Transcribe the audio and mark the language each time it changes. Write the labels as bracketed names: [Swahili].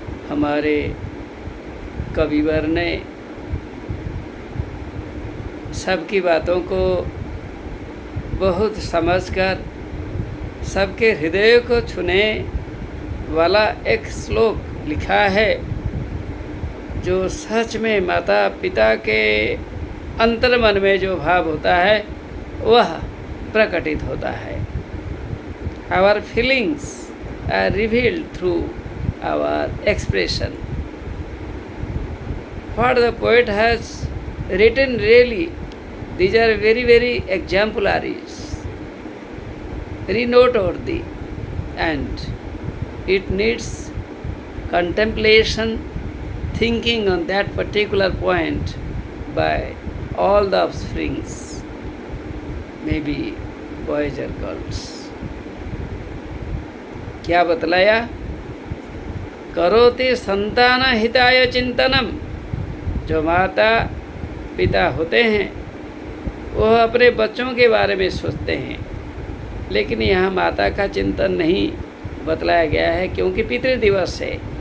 [Hindi] हमारे कविवर ने सबकी बातों को बहुत समझकर सबके हृदय को छूने वाला एक श्लोक लिखा है, जो सच में माता पिता के अंतर्मन में जो भाव होता है वह प्रकटित होता है। [English] Our feelings are revealed through our expression. What the poet has written, really, these are very, very exemplaries, very noteworthy, and it needs contemplation, thinking on that particular point by all the offsprings, maybe boys or girls. [Hindi] क्या बतलाया? [Sanskrit] करोति संतान हिताय चिंतनम। [Hindi] जो माता पिता होते हैं वह अपने बच्चों के बारे में सोचते हैं, लेकिन यहाँ माता का चिंतन नहीं बतलाया गया है, क्योंकि पितृदिवस है।